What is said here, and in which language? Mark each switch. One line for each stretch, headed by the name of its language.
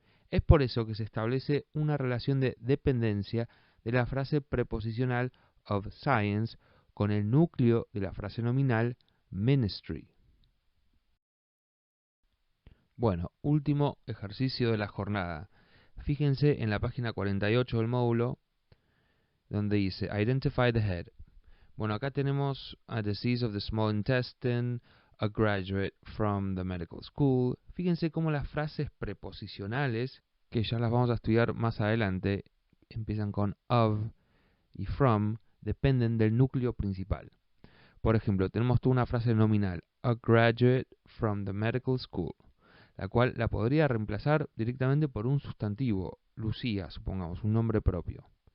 Spanish: Es por eso que se establece una relación de dependencia de la frase preposicional of science con el núcleo de la frase nominal ministry. Bueno, último ejercicio de la jornada. Fíjense en la página 48 del módulo, donde dice
English: Identify the head.
Spanish: Bueno, acá tenemos
English: a disease of the small intestine, a graduate from the medical school.
Spanish: Fíjense cómo las frases preposicionales, que ya las vamos a estudiar más adelante, empiezan con of y from, dependen del núcleo principal. Por ejemplo, tenemos toda una frase nominal,
English: a graduate from the medical school,
Spanish: la cual la podría reemplazar directamente por un sustantivo, Lucía, supongamos, un nombre propio.